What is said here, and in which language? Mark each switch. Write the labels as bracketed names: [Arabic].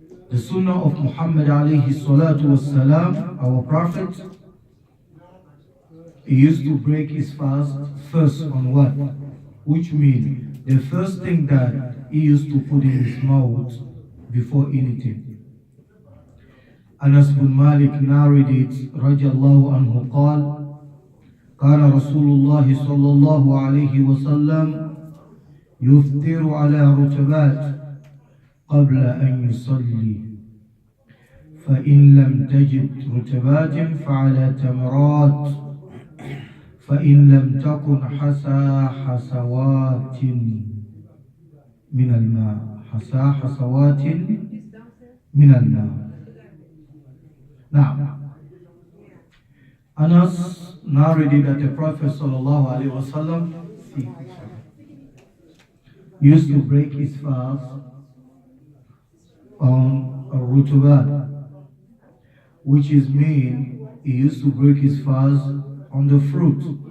[English] The sunnah of Muhammad alayhi salatu was salam, our prophet, he used to break his fast first on what? Which means the first thing that he used to put in his mouth before anything. Anas bin Malik narrated, [Arabic] radiallahu anhu, قال كان رسول الله صلى الله عليه وسلم يفطر على رتبات قبل أن يصلي، فإن لم تجد رتبات فعلى تمرات، فإن لم تكن حسى حسوات من الماء، حسى حسوات من الماء. [English] Now, Anas narrated that the Prophet sallallahu alaihi wasallam used to break his fast on a rutubat, which is mean he used to break his fast on the fruit.